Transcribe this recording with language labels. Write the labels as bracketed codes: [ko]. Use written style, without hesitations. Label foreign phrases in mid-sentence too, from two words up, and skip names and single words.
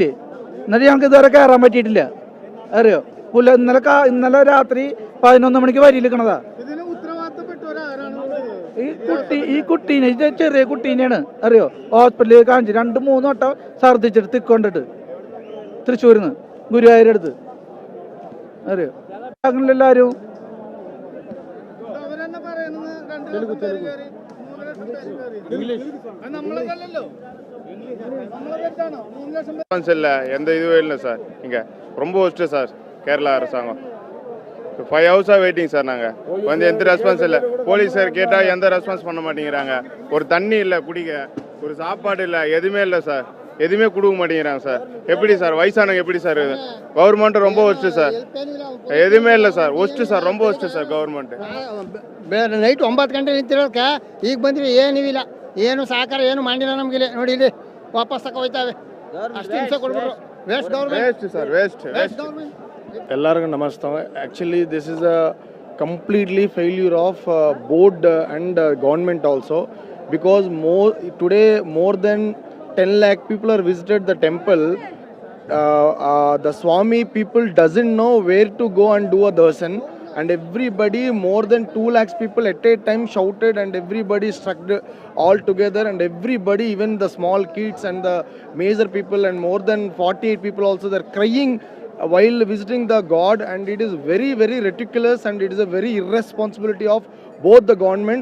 [ml] എന്നിട്ട് ഞങ്ങൾക്ക് ഇതുവരെ കയറാൻ പറ്റിയിട്ടില്ല. അറിയോ, ഇന്നലെ രാത്രി 11 മണിക്ക് വരിയിൽ നിൽക്കണതാ. ഈ കുട്ടീനെ, ചെറിയ കുട്ടീനെയാണ് അറിയോ, ഹോസ്പിറ്റലിൽ കാണിച്ചു 2-3 വട്ടം ഛർദ്ദിച്ചിട്ട് തിക്കൊണ്ടിട്ട് തൃശ്ശൂരിന്ന് ഗുരുവായൂരെടുത്ത്. അറിയോ, എല്ലാവരും [ta] எந்த இதுவே இல்லை சார். இங்கே ரொம்ப ஒஸ்ட்டு சார் கேரளா அரசாங்கம். 5 ஹவர்ஸாக வெயிட்டிங் சார். நாங்கள் வந்து எந்த ரெஸ்பான்ஸ் இல்லை. போலீஸ் சார் கேட்டால் எந்த ரெஸ்பான்ஸ் பண்ண மாட்டேங்கிறாங்க. ஒரு தண்ணி இல்லை குடிக்க, ஒரு சாப்பாடு இல்லை, எதுவுமே இல்லை சார். எதுவுமே கொடுக்க மாட்டேங்கிறாங்க சார். எப்படி சார் வயசானவங்க எப்படி சார்? கவர்மெண்ட் ரொம்ப ஒஸ்ட்டு சார். எதுமே இல்ல சார், ஒஸ்ட்டு சார், ரொம்ப ஒஸ்ட்டு சார் கவர்மெண்ட். [kn] ನೈಟ್ 9 ಗಂಟೆ ನಿಂತಿರೋದಕ್ಕೆ ಈಗ ಬಂದ್ವಿ, ಏನಿಲ್ಲ, ಏನು ಸಹಕಾರ ಏನು ಮಾಡಿಲ್ಲ ನಮಗಿಲ್ಲ. ನೋಡಿ ಇಲ್ಲಿ ವಾಪಸ್ ತಕ ಹೋಯ್ತಾವೆ. ಅಷ್ಟು ಹಿಂಸೆ ಕೊಡ್ಬಿಟ್ರು. [en] waste government, waste sir, waste ಗೌರ್ಮೆಂಟ್. [kn] ಎಲ್ಲರಿಗೂ ನಮಸ್ತೆ. [en] actually this is a completely failure of board and government also, because today more than 10 lakh people are visited the temple. The Swami people doesn't know where to go and do a darshan, and everybody, more than 2 lakhs people at a time shouted, and everybody struck all together, and everybody, even the small kids and the major people, and more than 48 people also, they're crying while visiting the god, and it is very, very ridiculous, and it is a very irresponsibility of both the governments.